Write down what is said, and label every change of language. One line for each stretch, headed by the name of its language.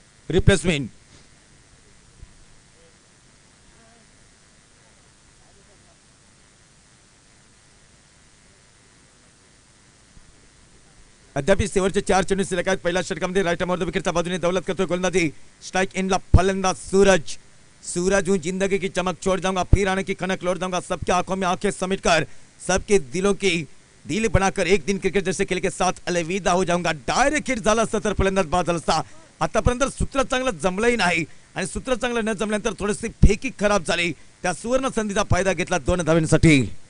Marathi: Replacement अद्याप शेवटचे 4 चेंडू शिल्लक आहेत. पहिल्या षटकामध्ये राईट आर्म विकेटच्या बाजूने दौलत करतोय गोलंदाजी. स्ट्राइक एंडला फलंदाज
Hindi: सूरज. सूरज हूँ जिंदगी की चमक छोड़ जाऊंगा फिर आने की खनक लौट जाऊंगा सबके आंखों में आंखें समेट कर सबके दिलों की दिल बनाकर एक दिन क्रिकेट जैसे खेल के साथ अलविदा हो जाऊंगा.
Marathi: डायरेक्ट हिट झाला असता तर फलंदाज बाद झाला असता. आतापर्यंत सूत्र चांगलं जमलंही नाही आणि सूत्र चांगलं न जमल्यानंतर थोडीशी फेकी खराब झाली. त्या सुवर्ण संधीचा फायदा घेतला 2 धावांसाठी.